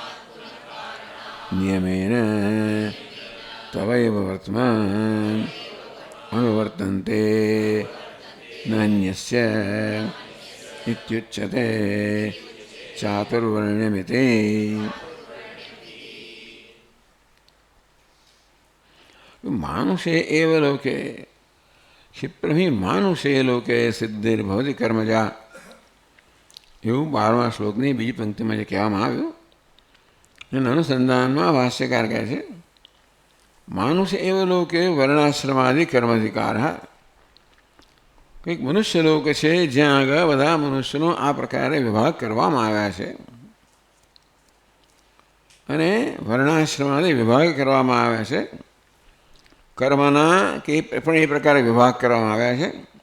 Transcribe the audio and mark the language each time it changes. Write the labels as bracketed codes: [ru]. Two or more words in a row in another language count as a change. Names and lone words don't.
[sa] नियमेन तवैव वर्तमान अनुवर्तन्ते नान्यस्य इत्युच्यते चातुर्वर्ण्यमिति. मानुषे एव लोके क्षिप्रहि मानुषे लोके सिद्धिर्भवति कर्मजा [gu] એવું 12મા શ્લોકની બીજી પંક્તિમાં જે કહેવામાં આવ્યું એના અનુસંધાનમાં ભાષ્યકાર કહે છે, [sa] मानुष एव लोके वर्णाश्रमादि कर्माधिकार. [gu] કંઈક મનુષ્ય લોક છે જ્યાં આગળ બધા મનુષ્યનો આ પ્રકારે વિભાગ કરવામાં આવ્યા છે અને વર્ણાશ્રમાદિ વિભાગ કરવામાં આવ્યા છે. કર્મના કે પણ એ પ્રકારે વિભાગ કરવામાં આવ્યા છે.